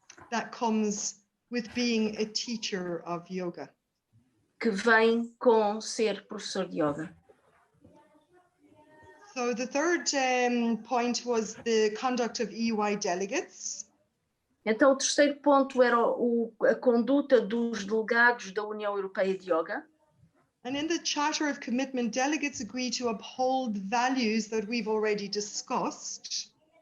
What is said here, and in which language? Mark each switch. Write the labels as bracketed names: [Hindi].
[English] that comes with being a teacher of yoga. [Portuguese] que vem com ser professor de yoga. [English] So the third point was the conduct of EUI delegates. [Portuguese] Então, o terceiro ponto era a conduta dos delegados da União Europeia de Yoga. [English] And in the Charter of Commitment, delegates agree to uphold values that we've already discussed.